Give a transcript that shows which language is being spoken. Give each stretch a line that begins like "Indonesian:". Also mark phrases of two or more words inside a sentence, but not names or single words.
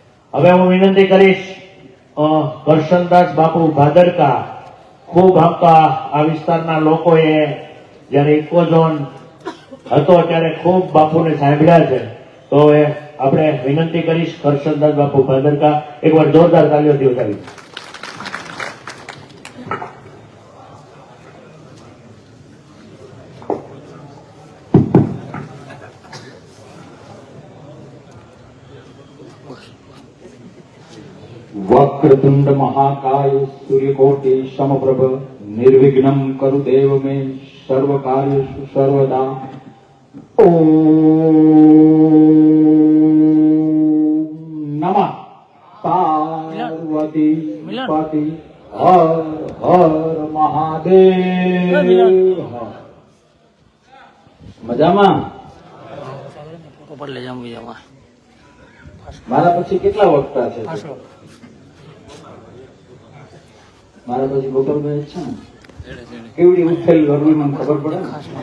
Gujarati: હવે હું વિનંતી કરીશ કરશનદાસ બાપુ ભાદરકા, ખૂબ આ વિસ્તારના લોકોએ જયારે ઇકોઝોન હતો ત્યારે ખૂબ બાપુને સાંભળ્યા છે, તો આપણે વિનંતી કરીશ કરશનદાસ બાપુ ભાદરકા, એકવાર જોરદાર તાલીઓથી ઉઠાવી.
Sanskrit: वक्रतुंड महाकाय सूर्यकोटि समप्रभ निर्विघ्नं करु देव मे सर्व कार्येषु सर्वदा. ओम नमः पार्वती पति हर हर महादेव.
Gujarati: મજામાં? મારા પછી કેટલા વખતા છે? મારા પછી ગોપાલભાઈ છે ને, કેવડી ઉઠેલ ગરમી મને ખબર પડે ને.